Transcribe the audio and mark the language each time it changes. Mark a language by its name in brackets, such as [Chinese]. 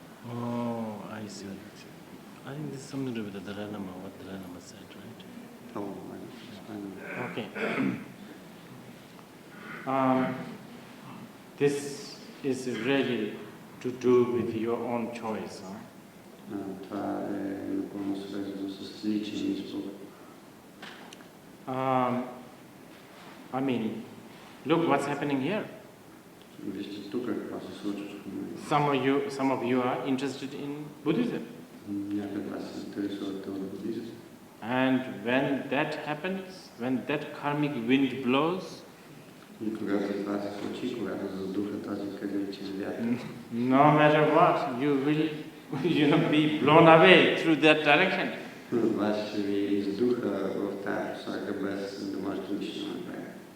[English] Oh, I see. I think this is something to do with the Dalai Lama, what Dalai Lama said, right? Oh, I don't know. Okay. This is really to do with your own choice. Huh? [Bulgarian] Това е напълно свързано с личен избор. [English] I mean, look what's happening here. [Bulgarian] Вижте тук какво се случва в момента. [English] Some of you are interested in Buddhism. [Bulgarian] Някои от вас се интересуват от буддизъм. [English] And when that happens, when that karmic wind blows, [Bulgarian] И когато това се случи, когато задуха този кармичен вятър, [English] no matter what, you will be blown away through that direction. [Bulgarian] вас ще ви издуха в тази посока, без да можете нищо да направите.